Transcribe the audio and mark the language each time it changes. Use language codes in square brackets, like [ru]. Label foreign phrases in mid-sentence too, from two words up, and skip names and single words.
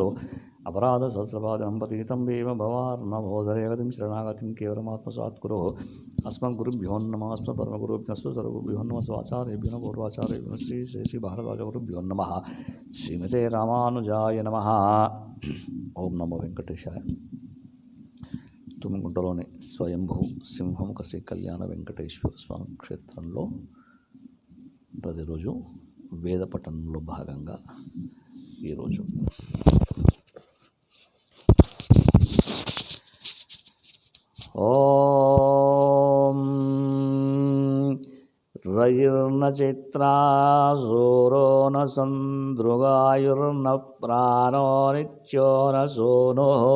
[sa] अपराध सहस्रपादनं पतितं देव भवार्णवोदरगतिं शरणागतिं केवलमात्मसात् कुरु। अस्मद्गुरुभ्यो नमः अस्मत्परमगुरुभ्यो सर्वगुरुभ्यो नमः स्वाचार्येभ्यो नमः पूर्वाचार्येभ्यो श्री श्री भारद्वाजगुरुभ्यो नमः। श्रीमते रामानुजाय नमः। ओम नमो वेंकटेशाय। [te] తుమ్మిగుంటలోని స్వయంభూ సింహముఖ శ్రీ కళ్యాణ వెంకటేశ్వర స్వామి క్షేత్రంలో ప్రతిరోజు వేద పఠనంలో భాగంగా ఈరోజు [sa] ओं रयिर्न चित्रासूरो न सन्दृगायुर्न प्राणो नित्यो न सोनो